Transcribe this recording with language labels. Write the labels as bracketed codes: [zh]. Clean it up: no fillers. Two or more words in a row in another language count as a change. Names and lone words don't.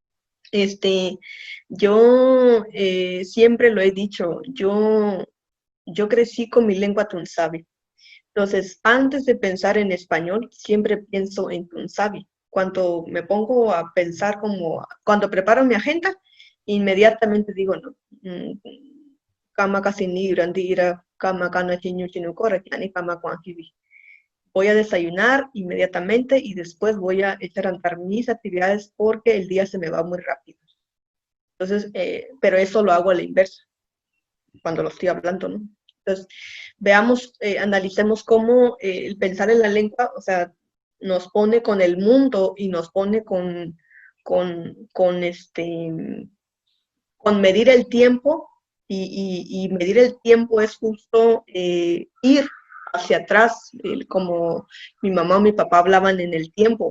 [es] Yo siempre lo he dicho, yo crecí con mi lengua tunzavi. Entonces, antes de pensar en español, siempre pienso en tunzavi. Cuando me pongo a pensar cuando preparo mi agenda, inmediatamente digo, no, [mix] kama kasini grandira, kama kana chiñu chinukora, kiani kama kuankibi. [es] Voy a desayunar inmediatamente y después voy a echar a andar mis actividades porque el día se me va muy rápido. Entonces, pero eso lo hago a la inversa, cuando lo estoy hablando, ¿no? Entonces, veamos, analicemos cómo el pensar en la lengua, o sea, nos pone con el mundo y nos pone con medir el tiempo y medir el tiempo es justo ir hacia atrás, como mi mamá o mi papá hablaban en el tiempo.